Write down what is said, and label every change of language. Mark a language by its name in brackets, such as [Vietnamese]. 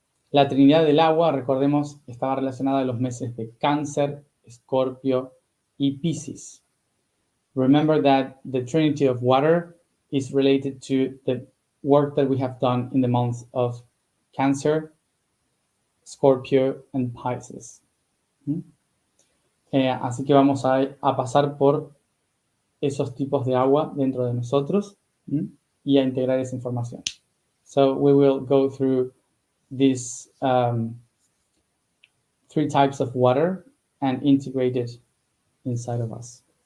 [Spanish] La Trinidad del agua, recordemos, estaba relacionada a los meses de Cáncer, Escorpio y Piscis. [English] Remember that the Trinity of water is related to the work that we have done in the months of Cancer, Scorpio and Pisces. [Spanish] Así que vamos a pasar por esos tipos de agua dentro de nosotros y a integrar esa información. [English] So we will go through these 3 types of water and integrate it inside of us.